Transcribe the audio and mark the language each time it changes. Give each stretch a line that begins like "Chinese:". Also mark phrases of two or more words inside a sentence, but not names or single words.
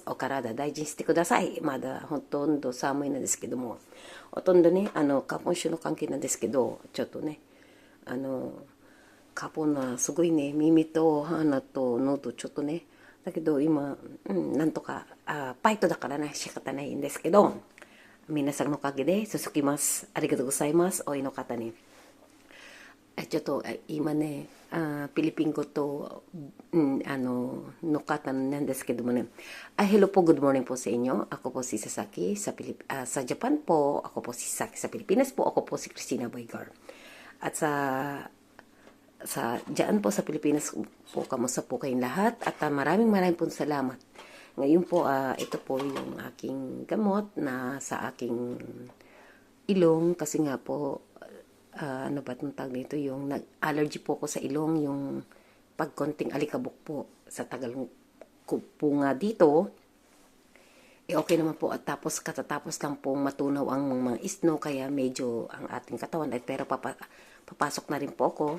Japanese: お体大事にしてください。まだほとんど寒いんですけども、ほとんどね、花粉症の関係なんですけど、ちょっとね、花粉はすごいね、耳と鼻と喉ちょっとね、だけど今、なんとか、バイトだからね、仕方ないんですけど、皆さんのおかげで続きます。ありがとうございます。おいの方に。ちょっと今ね、ピリピン語と、の方なんですけどもね。
Filipino: Hello po, good morning po sa inyo. Ako po si Sasaki sa Japan po. Ako po si Sasaki sa Pilipinas po. Ako po si Christina Boygar. At sa diyan po sa Pilipinas po, kamusta po kayong lahat at maraming po salamat. Ngayon po, ito po yung aking gamot na sa aking ilong kasi nga po, ano ba itong tawag nito, yung nag-allergy po ko sa ilong, yung pagkonting alikabok po sa tagal ko po nga dito, okay naman po at tapos katatapos lang pong matunaw ang mga isno kaya medyo ang ating katawan ay pero papasok na rin po ako.